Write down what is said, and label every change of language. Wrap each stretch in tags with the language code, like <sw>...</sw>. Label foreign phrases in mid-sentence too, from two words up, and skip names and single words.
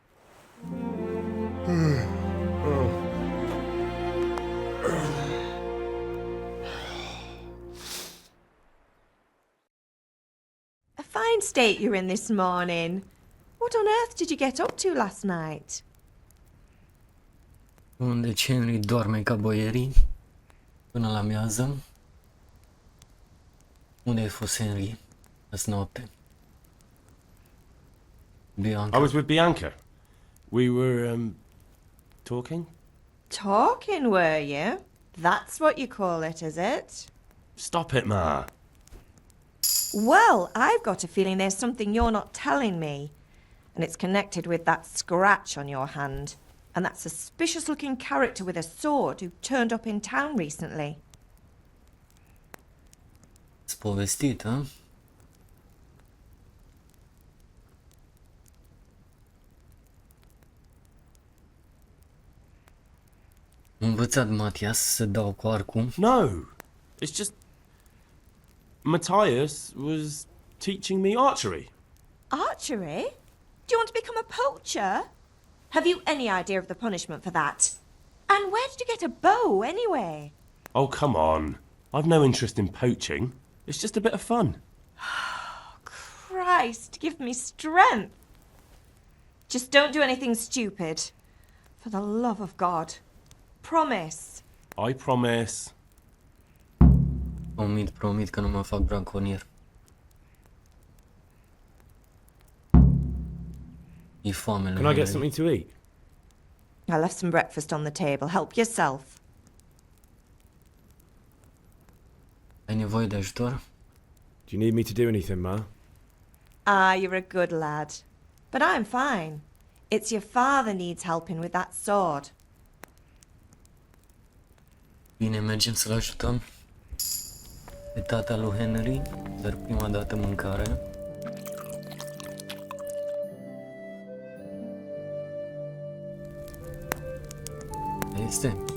<en>A fine state you're in this morning. What on earth did you get up to last night?</en> <ro>Unde Henry doarme ca boierii până la miază. Unde ai fost, Henry, azi noapte?</ro> <en>Bianca. I was with Bianca. We were, talking? Talking, were you? That's what you call it, is it? Stop it, Ma. Well, I've got a feeling there's something you're not telling me. And it's connected with that scratch on your hand. And that suspicious-looking character with a sword who turned up in town recently.</en> <ro>Ți povestit, hă? M-a învățat Matias să dau cu arcul.</ro> <en>No. It's just... Matthias was teaching me archery. Archery? Do you want to become a poacher? Have you any idea of the punishment for that? And where did you get a bow, anyway? Oh, come on. I've no interest in poaching. It's just a bit of fun. Christ, give me strength. Just don't do anything stupid. For the love of God. Promise. I promise.</en> <ro>Promit că nu mă fac branconier. E foame la</ro> <en>Can I get</en> <ro>mine.</ro> <en>something to eat? I left some breakfast on the table. Help yourself.</en> <ro>Ai nevoie de ajutor?</ro> <en>Do you need me to do anything, Ma? Ah, you're a good lad. But I'm fine. It's your father needs helping with that sword.</en> <ro>Bine, mergem să-l ajutăm pe tata lui Henry, dar prima dată mâncare. Este.</ro>